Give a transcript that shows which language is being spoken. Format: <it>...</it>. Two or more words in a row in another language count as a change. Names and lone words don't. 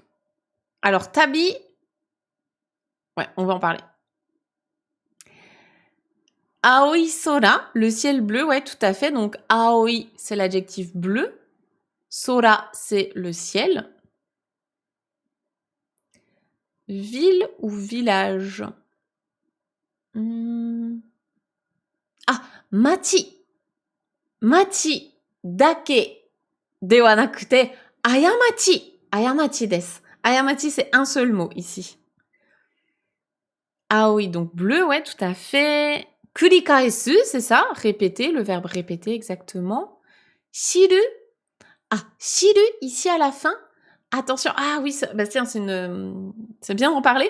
<fr>Alors, tabi... Ouais, on va en parler.</fr> <ja>青い空,</ja> <fr>le ciel bleu, ouais, tout à fait. Donc, aoi, c'est l'adjectif bleu. Sora, c'est le ciel. Ville ou village? Ah, machi.</fr> <ja>町だけではなくて過ち. 過ちです.</ja> <fr>Ayamachi, c'est un seul mot ici. Ah oui, donc bleu, ouais, tout à fait. Kurikaesu, c'est ça, répéter, le verbe répéter, exactement. Shiru, ah, shiru, ici à la fin. Attention, ah oui, bah tiens, c'est bien d'en parler.</fr>